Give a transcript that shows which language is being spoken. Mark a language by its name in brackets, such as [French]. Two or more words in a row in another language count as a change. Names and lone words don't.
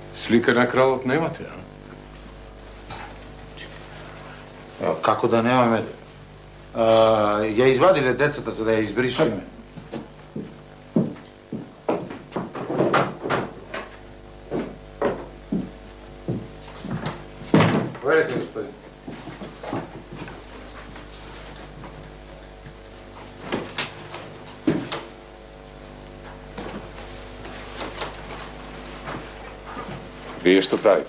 [Macedonian] Slika na kralot nemate, a? Evo, kako da nemаме? Ја извадиле децата за да ја избришеме. Верете, господин. Вие што правите?